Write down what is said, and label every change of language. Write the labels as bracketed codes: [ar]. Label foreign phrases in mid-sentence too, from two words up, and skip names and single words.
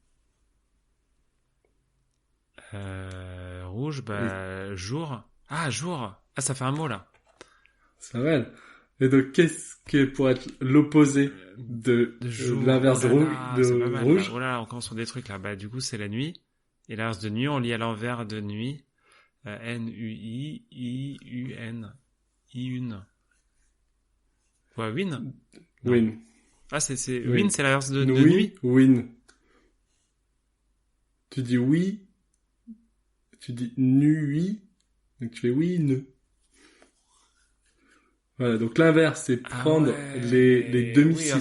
[fr] Rouge, jour. Ah, jour. Ah, ça fait un mot, là. Ça va. Et donc, qu'est-ce que pourrait être l'opposé de jour. l'inverse Oh là rouge, là, de c'est pas mal, rouge? là. Oh là là, on commence sur des trucs, là. Du coup, c'est la nuit. Et l'inverse de nuit, on lit à l'envers de nuit. N-U-I, I-U-N. I-une. Ouais, win? Non. Win. Ah, c'est Win. win, c'est l'inverse de Oui, nuit? win. Tu dis oui, tu dis nuit, donc tu fais oui, ne. Voilà, donc l'inverse, c'est prendre les demi-syllabes.